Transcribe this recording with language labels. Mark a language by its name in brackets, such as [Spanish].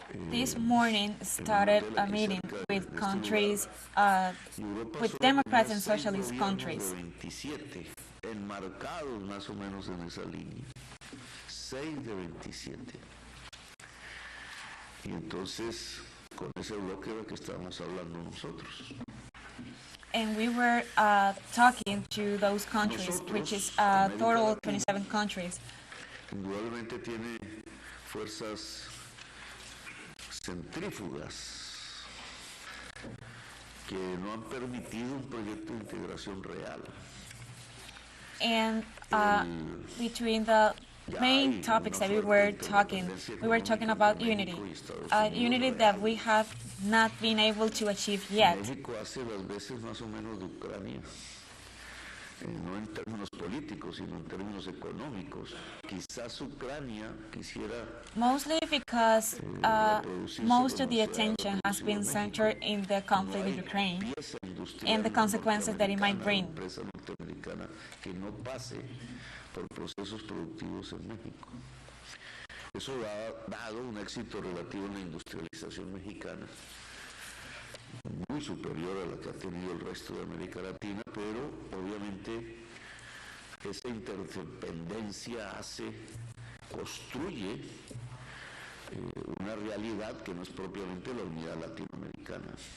[English] This morning started a meeting with countries, with Democrats and socialist countries. [Spanish] 27, enmarcados más o menos en esa línea. 6 de 27. Y entonces, con ese bloque era que estábamos hablando nosotros. [English] And we were talking to those countries, which is a total of 27 countries. [Spanish] Indudablemente tiene fuerzas centrífugas que no han permitido un proyecto de integración real. [English] And between the main topics that we were talking about unity, unity that we have not been able to achieve yet. [Spanish] México hace las veces más o menos de Ucrania, no en términos políticos, sino en términos económicos. Quizás Ucrania quisiera [English] Mostly because most of the attention has been centered in the conflict in Ukraine and the consequences that it might bring. [Spanish] Empresa norteamericana que no pase por procesos productivos en México. Eso ha dado un éxito relativo en la industrialización mexicana, muy superior a la que ha tenido el resto de América Latina, pero obviamente esa interdependencia construye una realidad que no es propiamente la unidad latinoamericana.